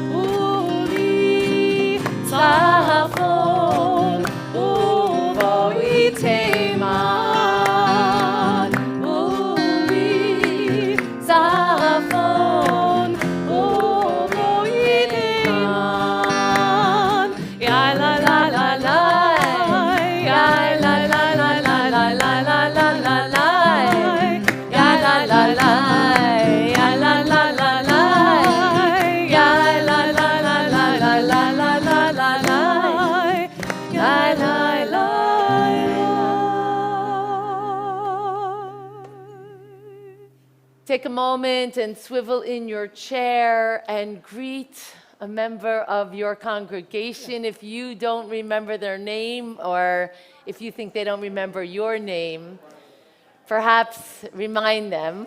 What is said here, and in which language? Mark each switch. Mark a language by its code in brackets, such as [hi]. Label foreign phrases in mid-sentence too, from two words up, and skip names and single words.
[he] עורי צפון ובואי תימן. עורי צפון ובואי תימן. Ya la la la la, ya la la la la la la la la la la, ya la la la, ya la la la la, ya la la la la la la la la la la, ya la la la. [en] Take a moment and swivel in your chair and greet a member of your congregation. If you don't remember their name or if you think they don't remember your name, perhaps remind them.